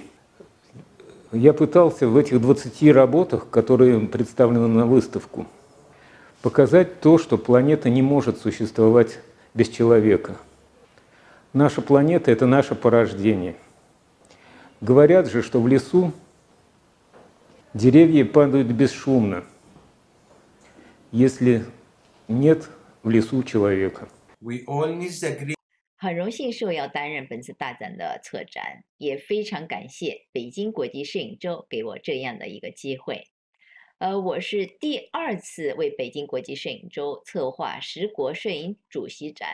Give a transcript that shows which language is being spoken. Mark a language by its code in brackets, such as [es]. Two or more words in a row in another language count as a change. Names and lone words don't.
[ru] Я пытался в этих 20 работах, которые представлены на выставку, показать то, что планета не может существовать без человека. Наша планета – это наше порождение. Говорят же, что в лесу деревья падают бесшумно, если нет в лесу человека. [zh] 很荣幸受邀担任本次大展的策展，也非常感谢北京国际摄影周给我这样的一个机会。我是第2次为北京国际摄影周策划10国摄影主席展。